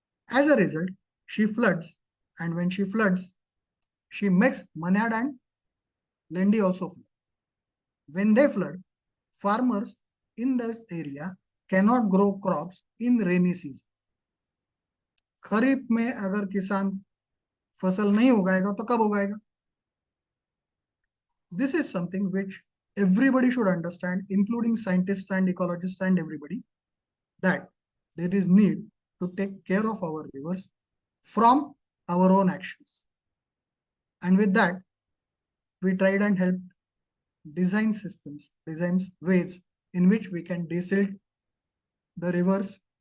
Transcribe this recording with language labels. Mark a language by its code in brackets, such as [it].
[en] As a result, she floods, and when she floods, she makes Manyad and Lendi also flood. When they flood, farmers in this area cannot grow crops in rainy season. [hi] खरीफ में अगर किसान फसल नहीं उगाएगा तो कब उगाएगा? [en] This is something which everybody should understand, including scientists and ecologists and everybody, that there is need to take care of our rivers from our own actions. And with that, we tried and helped design systems, design ways in which we can desilt the rivers.